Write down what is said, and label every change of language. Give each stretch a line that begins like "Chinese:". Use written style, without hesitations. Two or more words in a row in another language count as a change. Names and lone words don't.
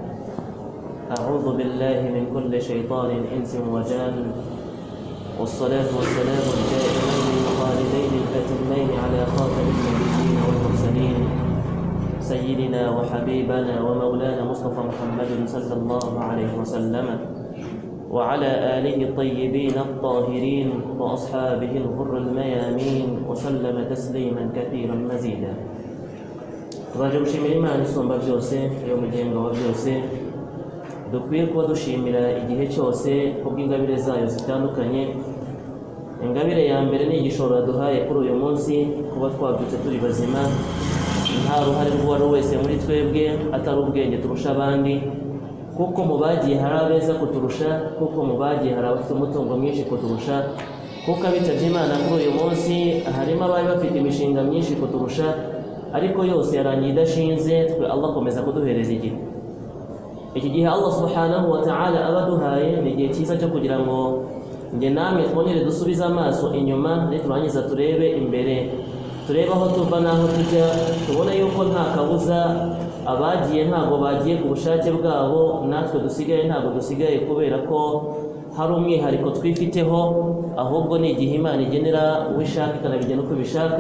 Arabic: أعوذ بالله من كل شيطان إنس وجان، والصلاة والسلام الدائمين الخالدين الأتمين على خاتم النبيين والمرسلين سيدنا وحبيبنا ومولانا مصطفى محمد صلى الله عليه وسلم وعلى آله الطيبين الطاهرين وأصحابه الغر الميامين وسلم تسليما كثيرا مزيدا.
Kinyarwanda: twaje gushimira Imana isumba byose yo mugenga wa byose, dukwiye kuba dushimira igihe cyose kubw'ingabire zayo zitandukanye. Ingabire ya mbere ni igishoro yaduhaye kuri uyu munsi, kuba twabyutse turi bazima, nta ruhare rw'uwari wese muri twebwe atari ubwenge turusha abandi, kuko mu bagiye hari abeza kuturusha, kuko mu bagiye hari abafite umutungo mwinshi kuturusha, kuko abitabye Imana kuri uyu munsi harimo abari bafite imishinga myinshi kuturusha, ariko yose yarangiye idashinze. Twe Allah akomeza kuduhereza igihe. Iki gihe
Arabic: الله سبحانه وتعالى
Kinyarwanda: abaduhaye ni igihe cyiza cyo kugira ngo nge namwe twongere dusubize amaso inyuma, turangiza turebe imbere, turebe aho tuva n'aho tujya, tubone yuko nta kabuza abagiye ntabwo bagiye ku bushake bwabo, natwe dusigaye ntabwo dusigaye kubera ko hari umwihariko twifiteho, ahubwo ni igihe Imana igenera uwishaka ikanabigena uko ibishaka.